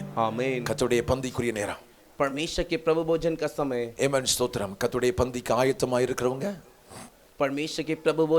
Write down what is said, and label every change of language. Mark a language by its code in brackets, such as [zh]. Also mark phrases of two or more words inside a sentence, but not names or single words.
[hi] आमीन। [ta] கர்த்தருடைய பந்திக்குரிய நேரம். [hi] परमेश्वर के प्रभु भोजन का समय। [ta] ஆமென். ஸ்தோத்திரம். கர்த்தருடைய பந்திக்கு ஆயத்தமாக இருக்கிறவங்க [hi] परमेश्वर के प्रभु भोजन